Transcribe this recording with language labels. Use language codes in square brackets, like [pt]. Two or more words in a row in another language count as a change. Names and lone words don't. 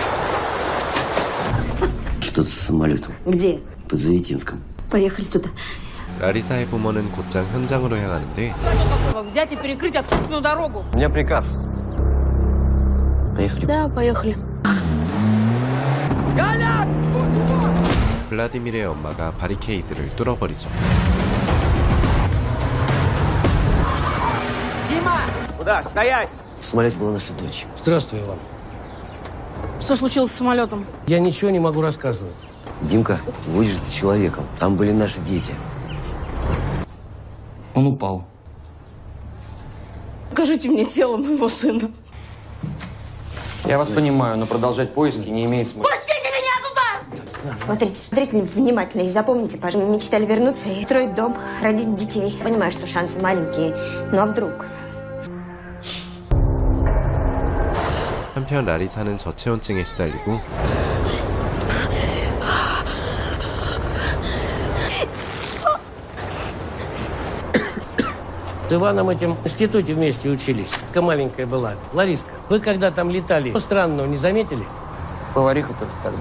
[ru] Что-то с самолетом. Где? Под Завитинском. Поехали туда. [ko] 라리사의 부모는 곧장 현장으로 향하는데 [ru] Взять и перекрыть общественную дорогу. У меня приказ. Поехали. Да, поехали. [ko] 블라디미르의 엄마가 바리케이드를 뚫어버리죠. [ru] Дима! Куда? Стоять! В самолете была наша дочь. Здравствуй, Иван. Что случилось с самолетом? Я ничего не могу рассказывать. Димка, будешь ты человеком. Там были наши дети. Он упал. Покажите мне тело моего сына. Я вас понимаю, но продолжать поиски не имеет смысла. Пустите меня туда! Смотрите внимательно и запомните, пожалуйста. Мечтали вернуться и строить дом, родить детей. Понимаю, что шансы маленькие, но а вдруг? [ko] 한편 라리사는 저체온증에 시달리고 [ru] С Иваном этим в институте вместе учились. Такая маленькая была. Лариска, вы когда там летали, что странного не заметили? Повариха только тогда.